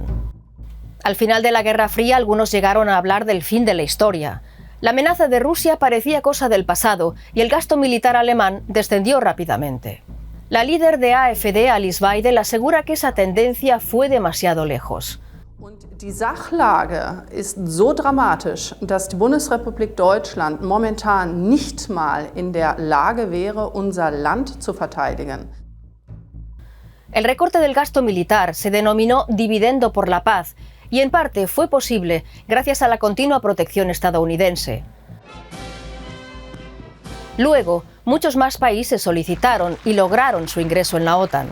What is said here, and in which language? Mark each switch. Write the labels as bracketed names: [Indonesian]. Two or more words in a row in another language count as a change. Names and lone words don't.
[Spanish] Al final de la Guerra Fría, algunos llegaron a hablar del fin de la historia. La amenaza de Rusia parecía cosa del pasado y el gasto militar alemán descendió rápidamente. La líder de AfD, Alice Weidel, asegura que esa tendencia fue demasiado lejos. [German] Und die Sachlage ist so dramatisch, dass die Bundesrepublik Deutschland momentan nicht mal in der Lage wäre, unser Land zu verteidigen. [Spanish] El recorte del gasto militar se denominó dividendo por la paz y en parte fue posible gracias a la continua protección estadounidense. Luego, muchos más países solicitaron y lograron su ingreso en la OTAN.